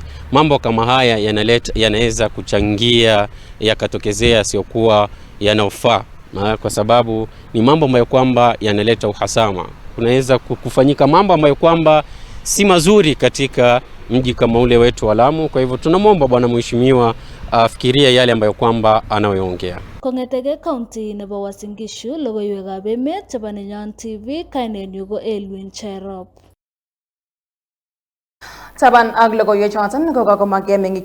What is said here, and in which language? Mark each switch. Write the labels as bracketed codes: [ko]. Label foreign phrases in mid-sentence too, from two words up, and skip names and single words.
[sw] Mambo kama haya yanaweza kuchangia yakatokezea siokuwa yanofaa, kwa sababu ni mambo ambayo kwamba yanaleta uhasama. Kunaweza kufanyika mambo ambayo kwamba si mazuri katika mji kama ule wetu wa Lamu. Kwa hivyo tunamwomba bwana mheshimiwa afikirie yale ambayo kwamba anayoongea. [kln] Kongetege county nebo Uasin Gishu logoiwekab emet chebo Nenyon TV kainenyu ko Elwin Cherop. Taban ak logoiwechoton ko kakomong'e meng'ik